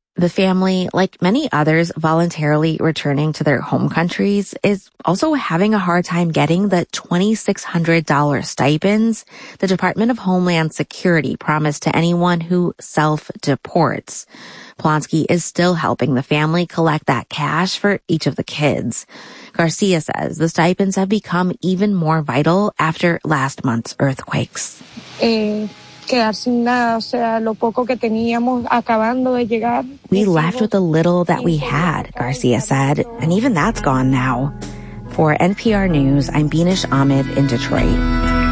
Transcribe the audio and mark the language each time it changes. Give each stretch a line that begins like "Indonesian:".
English: The family, like many others voluntarily returning to their home countries, is also having a hard time getting the $2,600 stipends the Department of Homeland Security promised to anyone who self-deports. Plonsky is still helping the family collect that cash for each of the kids. Garcia says the stipends have become even more vital after last month's earthquakes.
Spanish: quedar sin nada, o sea, lo poco que teníamos acabando de llegar.
English: We left with the little that we had, Garcia said, and even that's gone now. For NPR News, I'm Beenish Ahmed in Detroit.